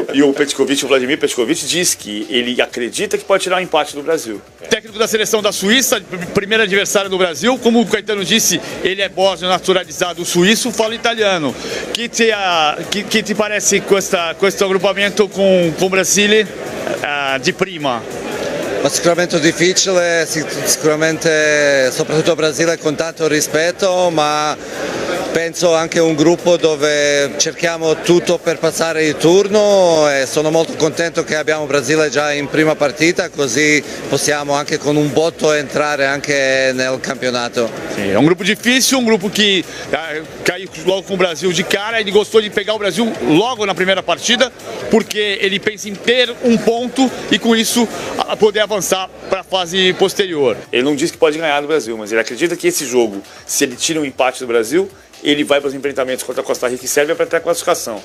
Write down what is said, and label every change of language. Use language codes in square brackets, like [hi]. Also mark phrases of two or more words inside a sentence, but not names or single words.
[pt] E o Vladimir Petkovic diz que ele acredita que pode tirar um empate do Brasil. Técnico da seleção da Suíça, primeiro adversário do Brasil, como o Caetano disse, ele é bósnio naturalizado suíço, fala italiano. Que te parece questo agrupamento com o [it] Brasile di prima? Ma sicuramente difficile, sicuramente soprattutto Brasile con tanto rispetto, ma penso anche un gruppo dove cerchiamo tutto per passare il turno e sono molto contento che abbiamo Brasile già in prima partita, così possiamo anche con un botto entrare anche nel campionato. [pt] Sim, é um grupo difícil, um grupo que caiu logo com o Brasil de cara. Ele gostou de pegar o Brasil logo na primeira partida, porque ele pensa em ter um ponto e com isso poder avançar para a fase posterior. Ele não diz que pode ganhar do Brasil, mas ele acredita que esse jogo, se ele tira um empate do Brasil, ele vai para os enfrentamentos contra a Costa Rica e Sérvia para ter a classificação.